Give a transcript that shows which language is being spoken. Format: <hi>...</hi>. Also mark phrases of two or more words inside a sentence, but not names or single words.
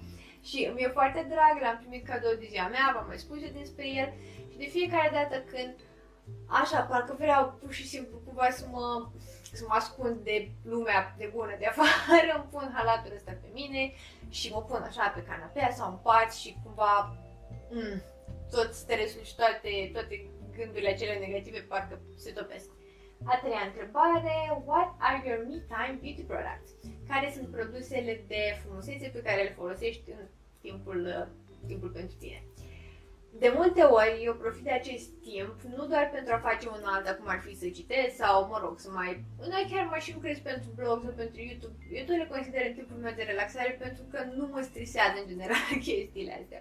<ro>Și mi-e foarte drag, l-am primit cadou de ziua mea, v-am mai spus eu despre el și de fiecare dată când, așa, parcă vreau pur și simplu cumva să mă ascund de lumea de bună de afară, îmi pun halatul ăsta pe mine și mă pun așa pe canapea sau în pat și cumva tot stresul și toate gândurile acele negative parcă se topesc. A treia întrebare,</ro> <en>what are your me time beauty products?</en> <ro>Care sunt produsele de frumusețe pe care le folosești în timpul pentru tine? De multe ori eu profit de acest timp nu doar pentru a face un alta, cum ar fi să citesc sau, mă rog, să mai... Uneori chiar mai și lucrez pentru blog sau pentru YouTube. Eu tot le consider în timpul meu de relaxare pentru că nu mă stresează în general chestiile astea.</ro>